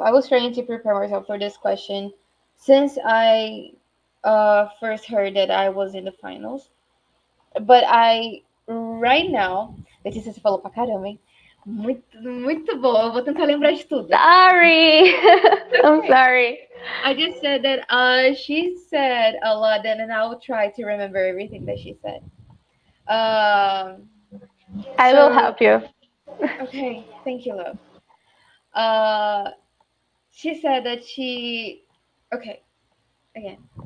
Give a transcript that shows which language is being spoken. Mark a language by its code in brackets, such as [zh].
[en] I was trying to prepare myself for this question since I first heard that I was in the finals. But right now, [pt] Letícia, você falou pra caramba, hein? Muito bom. Eu vou tentar lembrar de tudo. [en] Sorry. I'm sorry. I just said that she said a lot, and I will try to remember everything that she said. I will help you. Okay, thank you, love. She said that okay, again.